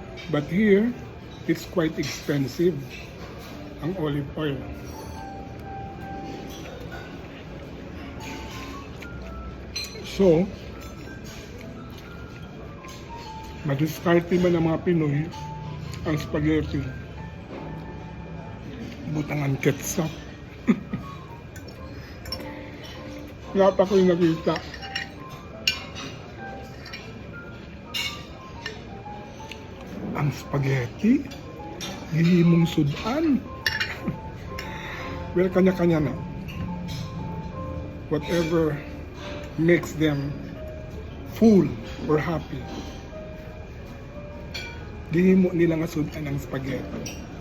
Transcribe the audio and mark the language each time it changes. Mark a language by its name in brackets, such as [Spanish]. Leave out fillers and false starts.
[English] But here, it's quite expensive ang olive oil. [Cebuano] So, madiskarte man ng mga Pinoy ang spaghetti. Butangan ketchup. Wala pa ko'y nakita. Ang spaghetti, hihimong sudan. Well, kanya-kanya na. [English] Whatever makes them full or happy. [Cebuano] Gihimo nila nga sudan ang spaghetti.